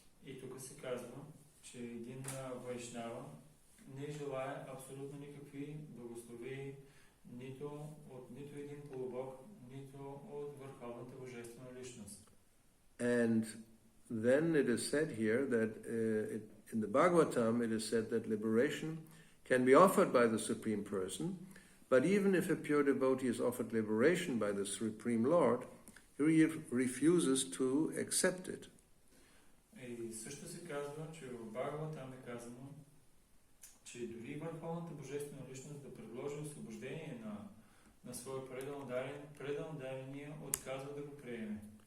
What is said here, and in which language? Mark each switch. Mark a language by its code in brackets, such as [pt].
[bg] И тук се казва, че един Вайшнава не желая абсолютно никакви благослови нито от нито един полубог, нито от върховната божествена личност. [en] And then it is said here that in the Bhagavatam it is said that liberation can be offered by the Supreme Person, but even if a pure devotee is offered liberation by the Supreme Lord, he refuses to accept it. [bg] И също се казва, че в Бхагаватам е казано, че дори върховната божествена личност да предложи освобождение на своя предан дарения отказва да го приеме.